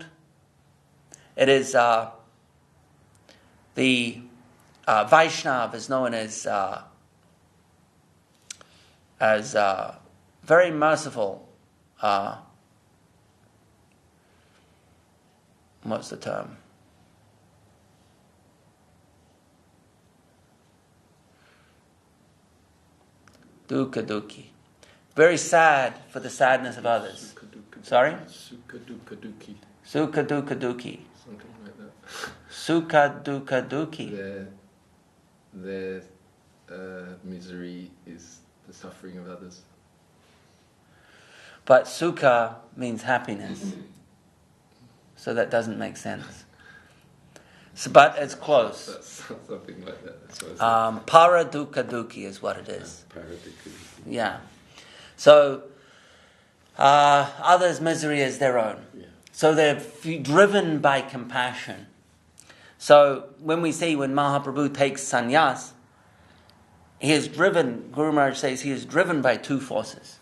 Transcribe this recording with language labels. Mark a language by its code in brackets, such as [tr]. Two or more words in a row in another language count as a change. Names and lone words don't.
[en] It is the Vaishnav is known as very merciful. What's the term? [sa] Dukkha dukhi. [en] Very sad for the sadness of others. Sorry? [sa] Sukha dukkha dukhi. Sukha dukkha dukhi. [en] Something like that. [sa] Sukha dukkha dukhi. [en] Their misery is the suffering of others. But sukha means happiness. So that doesn't make sense. So, but it's close. That's something like that. That's what I said. [sa] Para dukkha dukhi [en] is what it is. Paradikhi. Yeah. So, others' misery is their own. Yeah. So they're driven by compassion. So when we see when Mahaprabhu takes sannyas, he is driven, Guru Maharaj says, he is driven by two forces.